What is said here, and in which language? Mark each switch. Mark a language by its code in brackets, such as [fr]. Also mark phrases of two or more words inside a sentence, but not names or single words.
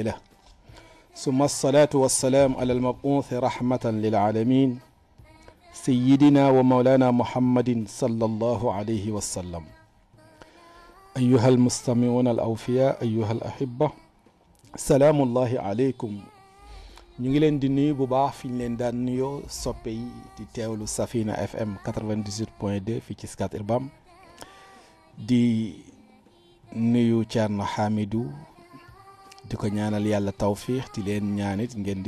[ar] له ثم الصلاة والسلام على المبعوث رحمة للعالمين سيدنا ومولانا محمد صلى الله عليه وسلم أيها المستمعون الأوفياء أيها الأحبة سلام الله عليكم [wo] ñu ngi leen di nuyu bu baax fi ñu leen daan nuyoo soppe yi di teewlu Safina FM 98.2 fii ci Scat Urbam di nuyu Thierno Hamidou di ko ñaanal yàlla tawfiix di leen ñaanit ngeen di